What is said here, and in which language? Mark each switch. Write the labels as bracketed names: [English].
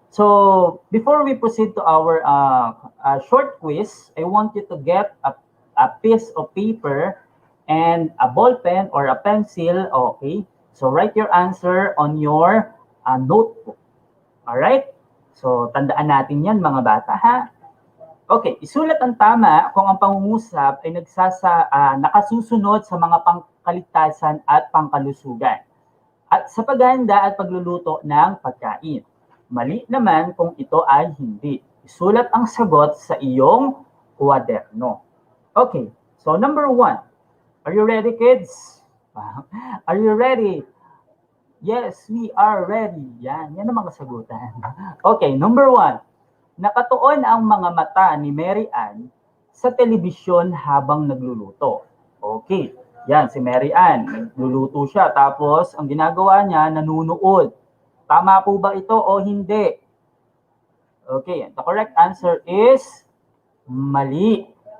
[English] So, before we proceed to our short quiz, I want you to get a piece of paper and a ball pen or a pencil. Okay? So, write your answer on your notebook. [Filipino] Alright? So, tandaan natin yan, mga bata, ha? Okay, isulat ang tama kung ang pangungusap ay nakasusunod sa mga pangkaligtasan at pangkalusugan at sa paghahanda at pagluluto ng pagkain. Mali naman kung ito ay hindi. Isulat ang sagot sa iyong kwaderno. [English] Okay, so number 1. Are you ready, kids? Are you ready? Yes, we are ready. [Filipino] Yan ang mga sagutan. [English] Okay, number 1. [Filipino] Nakatuon ang mga mata ni Mary Ann sa telebisyon habang nagluluto. Okay, yan si Mary Ann. Nagluluto siya tapos ang ginagawa niya, nanunood. Tama po ba ito o hindi? [English] Okay, the correct answer is mali.